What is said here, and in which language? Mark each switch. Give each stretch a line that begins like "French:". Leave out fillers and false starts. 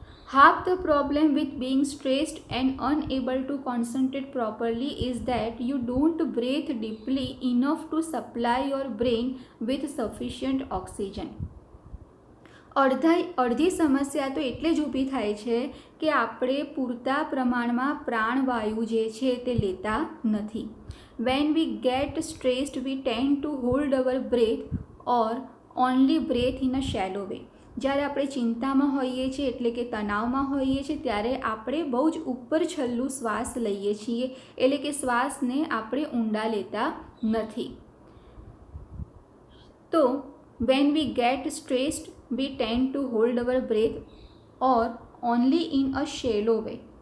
English: Half the problem with being stressed and unable to concentrate properly is that you don't breathe deeply enough to supply your brain with sufficient oxygen.
Gujarati: અડધી સમસ્યા તો એટલે જ ઊભી થાય છે કે આપણે પૂરતા પ્રમાણમાં પ્રાણવાયુ જે છે તે લેતા નથી.
English: When we get stressed, we tend to hold our breath or only breathe in a shallow way.
Gujarati: જ્યારે આપણે ચિંતામાં હોઈએ છીએ એટલે કે તણાવમાં હોઈએ છીએ ત્યારે આપણે બહુ જ ઉપર છલ્લું શ્વાસ લઈએ છીએ, એટલે કે શ્વાસને આપણે ઊંડા લેતા નથી.
English: તો when we get stressed, we tend to hold our breath or only in a shallow way.